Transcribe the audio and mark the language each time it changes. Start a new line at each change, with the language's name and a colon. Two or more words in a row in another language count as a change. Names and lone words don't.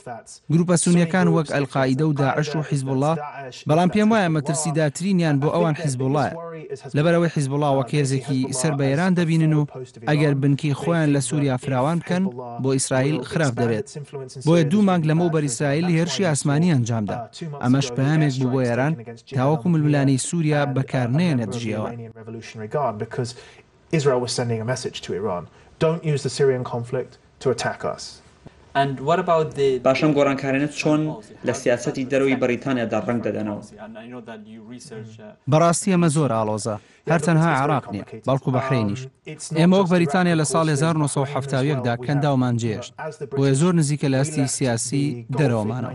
Central Kurdish: گروپە سونیەکان وەک ئەلقاعیدە و داعش و حیزبوڵڵا، بەڵام پێم وایە مەترسیداترینیان بۆ ئەوان حیزبوڵڵایە، لەبەرەوەی حیزبوڵڵا وەک هێزێکی سەر بە ئێران دەبینن و ئەگەر بنکی خۆیان لە سووریا فراوان بکەن بۆ ئیسرائیل خراپ دەبێت. بۆیە 2 مانگ لەمەوبەر ئیسرائیل هێرشی ئاسمانی ئەنجامدا. ئەمەش پەیامێک بوو بۆ ئێران تاوەکو ململانەی سووریا بەکار نێنێت دژیەوە.
English: Israel was sending a message to Iran. Don't use the Syrian conflict to attack us.
Central Kurdish: باشم گۆڕانکارانەت چۆن لە سیاسەتی دەرەوەی بەریتانیادا ڕەنگ دەدەنەوە؟ بەڕاستی ئەمە زۆر ئاڵۆزە، هەر تەنها عێراق نییە بەڵکو بەحرینیش. ئێمە وەک بەریتانیا لە ساڵ 1970دا کەنداومان جێشت، بۆیە زۆر نزیکە لە ئەستی سیاسی دەرەوەمانەوە.